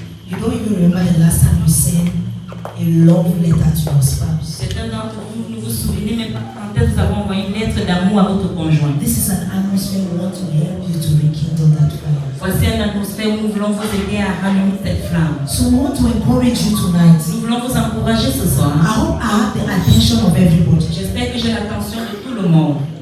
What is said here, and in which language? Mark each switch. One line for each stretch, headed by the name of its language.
English: You don't even remember the last time you sent a love letter to your spouse.
French: Certains d'entre vous ne vous souvenez même pas quand est-ce que vous avez envoyé une lettre d'amour à votre conjoint.
English: This is an atmosphere we want to help you to rekindle that fire.
French: Voici une atmosphère où nous voulons vous aider à rallumer cette flamme.
English: So we want to encourage you tonight.
French: Nous voulons vous encourager ce soir.
English: I hope I have the attention of everybody.
French: J'espère que j'ai l'attention de tout le monde.